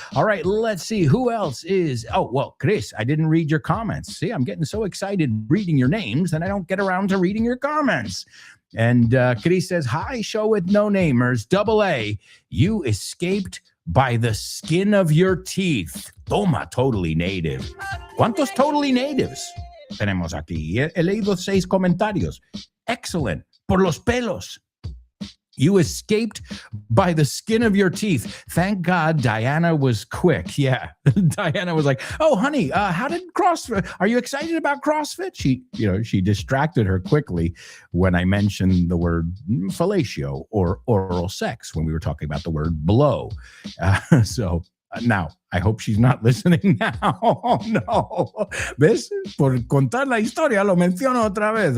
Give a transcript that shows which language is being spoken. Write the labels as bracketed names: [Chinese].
[English] All right, let's see who else is. Oh, well, Chris, I didn't read your comments. See, I'm getting so excited reading your names and I don't get around to reading your comments. And Chris says, hi, show with no namers, AA. You escaped by the skin of your teeth. Toma, totally native. [Spanish] ¿Cuántos [English] totally natives [Spanish] tenemos aquí? He leído 6 comentarios. [English] Excellent. [Spanish] Por los pelos. [English] You escaped by the skin of your teeth. Thank God Diana was quick. Yeah. Diana was like, oh, honey, how did CrossFit? Are you excited about CrossFit? She distracted her quickly when I mentioned the word fellatio or oral sex when we were talking about the word blow. So now, I hope she's not listening now. Oh, no. ¿Ves? [Spanish] Por contar la historia lo menciono otra vez.